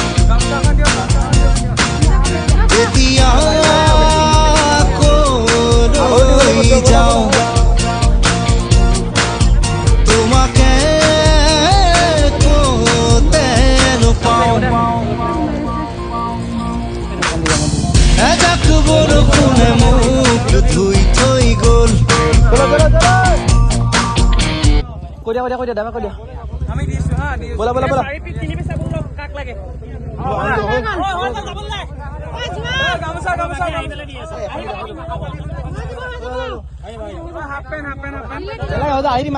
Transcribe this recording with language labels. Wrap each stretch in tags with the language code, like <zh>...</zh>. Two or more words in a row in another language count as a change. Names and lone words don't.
<as>এতিয়া কলৈ যাওঁ তোমাকে ক'তে নোপাওঁ এজাক বৰষুণে মোক ধুই থৈ গ'ল কৈ দিয়া দামে কৈ দিয়া আমি দিছো হা বলা বলা বলা 4 পিস 3 পিস বল কাক লাগে গামছা গামছা আহি পেলে দি আছে</as> <en>half pant</en>